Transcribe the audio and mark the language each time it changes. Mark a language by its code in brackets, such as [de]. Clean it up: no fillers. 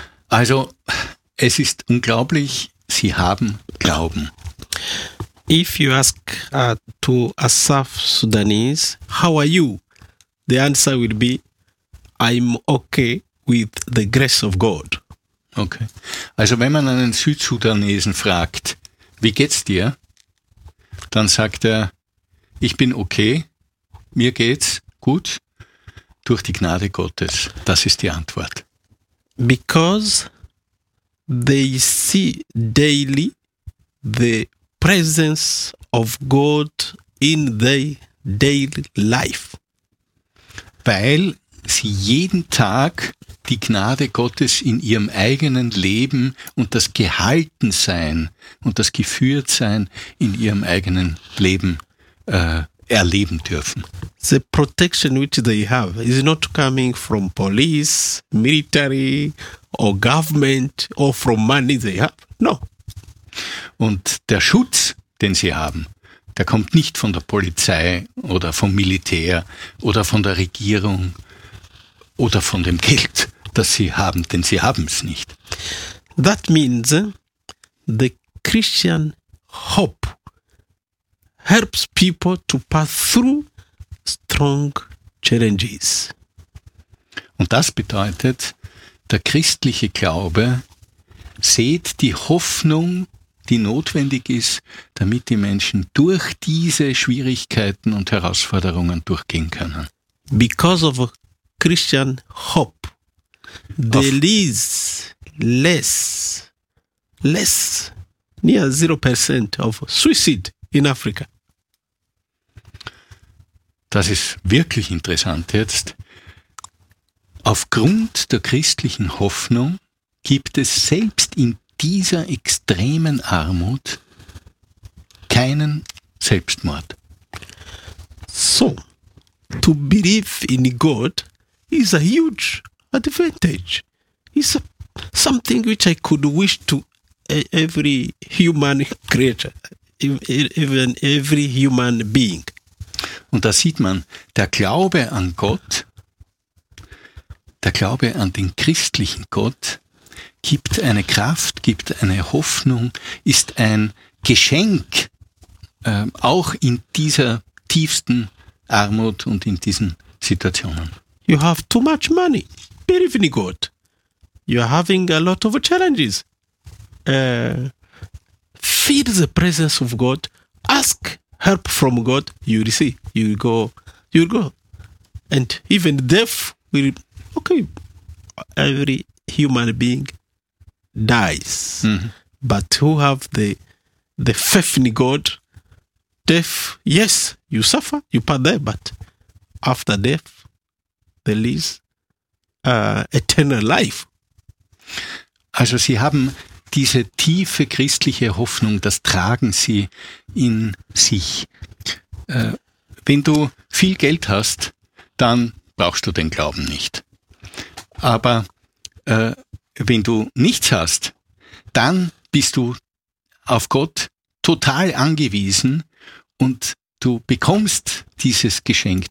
[de] Also, es ist unglaublich, sie haben Glauben. [en] If you ask to a South Sudanese, how are you? The answer will be, I'm okay with the grace of God. Okay. [de] Also, wenn man einen Südsudanesen fragt, wie geht's dir? Dann sagt er, ich bin okay, mir geht's gut. Durch die Gnade Gottes, das ist die Antwort. [en] Because they see daily the presence of God in their daily life. [de] Weil sie jeden Tag die Gnade Gottes in ihrem eigenen Leben und das Gehaltensein und das Geführtsein in ihrem eigenen Leben erleben dürfen. [en] The protection which they have is not coming from police, military or government or from money they have. No. [de] Und der Schutz, den sie haben, der kommt nicht von der Polizei oder vom Militär oder von der Regierung oder von dem Geld, das sie haben, denn sie haben es nicht. [en] That means the Christian hope helps people to pass through strong challenges. [de] Und das bedeutet, der christliche Glaube sät die Hoffnung, die notwendig ist, damit die Menschen durch diese Schwierigkeiten und Herausforderungen durchgehen können. [en] Because of a Christian hope, there is less, near 0% of suicide in Africa. [de] Das ist wirklich interessant jetzt. Aufgrund der christlichen Hoffnung gibt es selbst in dieser extremen Armut keinen Selbstmord. [en] So, to believe in God is a huge advantage. It's something which I could wish to every human creature, even every human being. [de] Und da sieht man, der Glaube an Gott, der Glaube an den christlichen Gott, gibt eine Kraft, gibt eine Hoffnung, ist ein Geschenk, auch in dieser tiefsten Armut und in diesen Situationen. [en] You have too much money, believe in God. You are having a lot of challenges. Feel the presence of God, ask help from God, you will see, you will go. And even death will, okay, every human being dies. Mm-hmm. But who have the the faithful God, death, yes, you suffer, you pass there, but after death, there is eternal life. [de] Also Sie haben diese tiefe christliche Hoffnung, das tragen Sie in sich. Wenn du viel Geld hast, dann brauchst du den Glauben nicht. Aber wenn du nichts hast, dann bist du auf Gott total angewiesen und du bekommst dieses Geschenk.